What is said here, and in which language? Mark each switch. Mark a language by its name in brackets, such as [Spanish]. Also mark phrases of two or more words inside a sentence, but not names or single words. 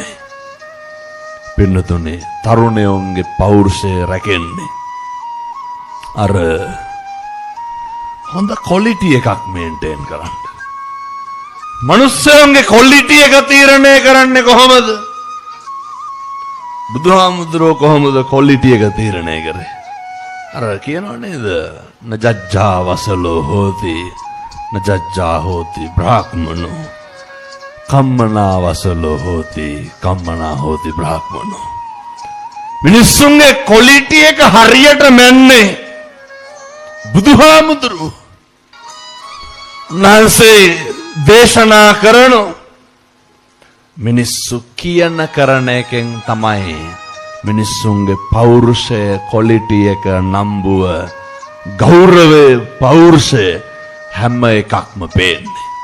[Sinhala] පින්නතුනේ තරුණයෝන්ගේ පෞරුෂය රැකෙන්නේ අර හොඳ ක්වොලිටි එකක් මේන්ටේන් කරන්න. මනුස්සයන්ගේ ක්වොලිටි එක තීරණය කරන්නේ කොහොමද? බුදුහාමුදුරුවෝ කොහොමද ක්වොලිටි එක තීරණය කරේ? අර කියනව නේද? [Pali] නජජ්ජා වසලෝ හෝති නජජ්ජා හෝති බ්‍රාහ්මනෝ කම්මනා වසලෝ හෝති කම්මනා හෝති බ්‍රාහ්මනෝ. [Sinhala] මිනිස්සුන්ගේ ක්වොලිටි එක හරියට මැන්නේ බුදුහාමුදුරුවෝ. උන්වහන්සේ දේශනා කරන මිනිස්සු කියන කරන එකෙන් තමයි මිනිස්සුන්ගේ පෞරුෂය ක්වොලිටි එක නම්බුව ගෞරවය පෞරුෂය හැම එකක්ම පේන්නේ.